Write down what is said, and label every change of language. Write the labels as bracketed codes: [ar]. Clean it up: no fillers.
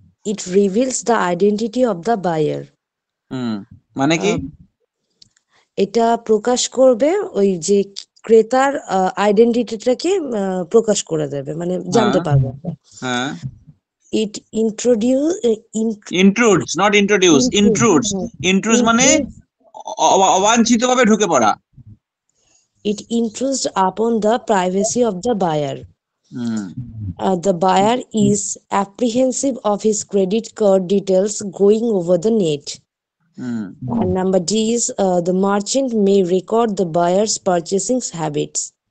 [en] it reveals the identity of the buyer. [bn] মানে কি? এটা প্রকাশ করবে ওই যে ক্রেতার আইডেন্টিটিটাকে প্রকাশ করে দেবে, মানে জানতে পারবে আমরা। হ্যাঁ, [en] It introduce intrudes, not introduce, intrudes. [bn] ইন্ট্রুডস মানে অবাঞ্ছিতভাবে ঢুকে পড়া। [en] it intrudes upon the privacy of the buyer. Hmm, The buyer is apprehensive of his credit card details going over the net. Hmm, And number D is the merchant may record the buyer's purchasing habits.